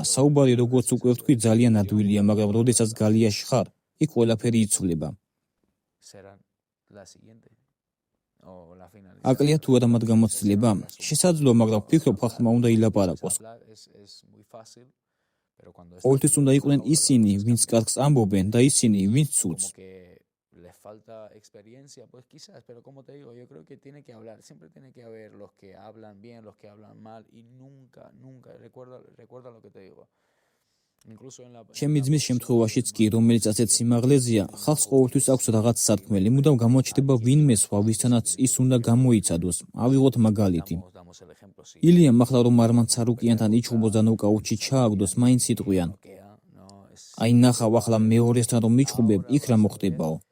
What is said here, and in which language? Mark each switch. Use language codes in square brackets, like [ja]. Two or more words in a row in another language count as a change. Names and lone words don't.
[ka] საუბარი როგორც უკვე ვთქვი, ძალიან ადვილია, მაგრამ როდესაც გალიაში ხარ, იქ ყველაფერი იცვლება. აკლია თუ არა მათ გამოცდილება? შესაძლოა, მაგრამ ვფიქრობ, ხალხმა უნდა ილაპარაკოს. ყოველთვის უნდა იყვნენ ისინი, ვინც კარგს ამბობენ და ისინი, ვინც ცუდს. [es] Falta experiencia, pues quizás, pero como te digo, yo creo que tiene que hablar, siempre tiene que haber los que hablan bien, los que hablan mal y nunca, recuerda lo que te digo. Incluso en la [ka] ჩემი ძმის შემთხვევაშიც კი, რომელიც ასეთ სიმაღლეზეა, ხალხს ყოველთვის აქვს რაღაც სათქმელი, მუდამ გამოჩნდება ვინმე სხვა, ვისთანაც ის უნდა გამოიცადოს. ავიღოთ მაგალითი. ილიამ ახლა რომ არმან ცარუკიანთან იჩხუბოს და ნოკაუტში ჩააგდოს, მაინც იტყვიან. აი ნახავ, ახლა მეორესთან რომ მიჩხუბებ, იქ რა მოხდებაო?